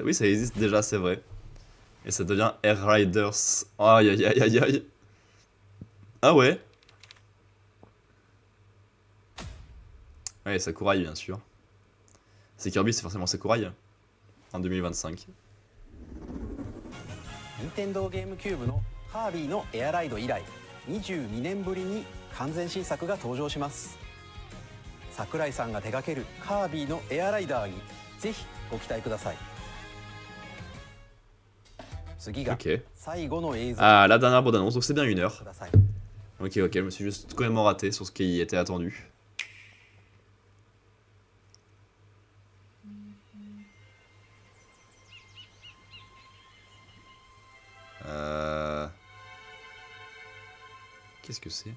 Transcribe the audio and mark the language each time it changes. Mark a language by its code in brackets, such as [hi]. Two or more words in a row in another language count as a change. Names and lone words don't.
[fr] Oui, ça existe déjà, c'est vrai. Et ça devient Air Riders. Aïe aïe aïe aïe aïe. Ah ouais. Ouais, Sakurai, bien sûr. C'est Kirby, c'est forcément Sakurai. En 2025. [ja] Nintendo GameCube のカービィのエアライド以来22年ぶりに完全新作が登場します。桜井さんが手掛けるカービィのエアライダーにぜひご期待ください。次が最後の映像。 [fr] Ah, la dernière bande-annonce, donc c'est bien 1 heure. Ok, ok, je me suis juste complètement raté sur ce qui était attendu. Qu'est-ce que c'est?